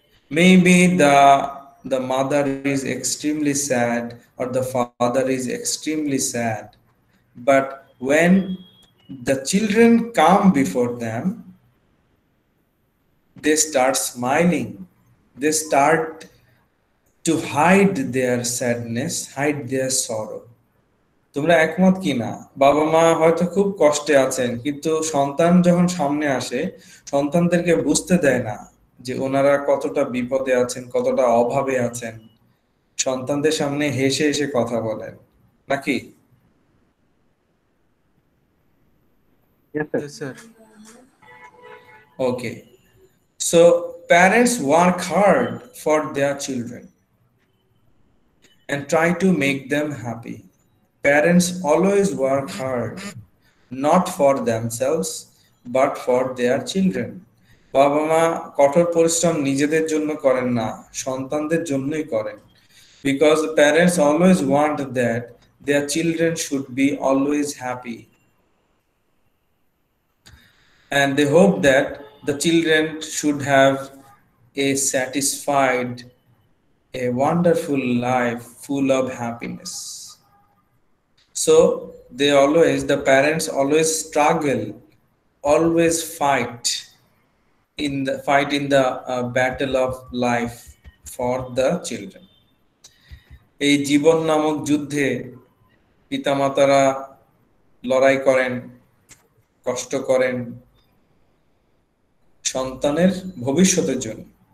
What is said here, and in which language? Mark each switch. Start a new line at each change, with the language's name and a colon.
English: Maybe the mother is extremely sad or the father is extremely sad, but when the children come before them, they start smiling, they start to hide their sadness, hide their sorrow.
Bangla: তোমরা একমত কিনা? বাবা মা হয়তো খুব কষ্টে আছেন, কিন্তু সন্তান যখন সামনে আসে, সন্তানদেরকে বুঝতে দেয় না যে ওনারা কতটা বিপদে আছেন, কতটা অভাবে আছেন। সন্তানদের সামনে হেসে হেসে কথা বলেন, নাকি?
English: Yes, sir. Yes, sir. Okay. So parents work hard for their children and try to make them happy. Parents always work hard, not for themselves, but for their children.
Bangla: বাবা মা কঠোর পরিশ্রম নিজেদের জন্য করেন না, সন্তানদের জন্যই করেন।
English: Because parents always want that their children should be always happy. And they hope that the children should have a satisfied, a wonderful life full of happiness. So the parents always struggle, always fight in the battle of life for the children.
Bangla: এই জীবন নামক যুদ্ধে পিতামাতারা লড়াই করেন, কষ্ট করেন সন্তানের ভবিষ্যতের জন্য।